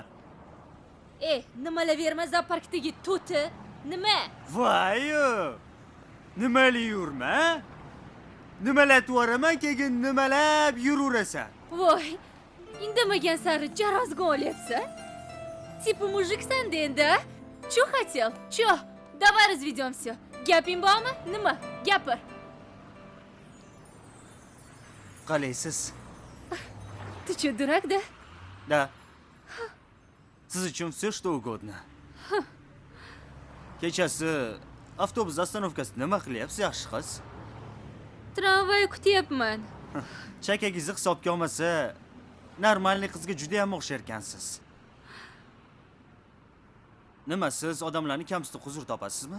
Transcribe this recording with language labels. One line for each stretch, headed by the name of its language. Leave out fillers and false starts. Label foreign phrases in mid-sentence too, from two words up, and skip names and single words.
Uzbek: Nimalar zooparkdagi to'ti? Nima? Voy! Nimali yurma? Nimalar o'raman, keyin nimalab yuraverasan. Voy, indamagan sari jarozga olyapsan. Tipi mujiksan endi.
Russian: Чё хотел? Чё? Давай разведем всё.
Uzbek: Gaping bormi? Nima? Gapir. Qalaysiz?
Russian: Ты чё, дурак, да? Да.
Uzbek: Siz uchun
Russian: все что угодно.
Uzbek: Kechasi avtobus ostanovkasida nima qilyapsiz, yaxshi qiz? Tramvay kutyapman. Chakagingizni hisobga olmasa, normalniy qizga juda ham o'xshar ekansiz. Nima, siz odamlarni kamsitib huzur topasizmi?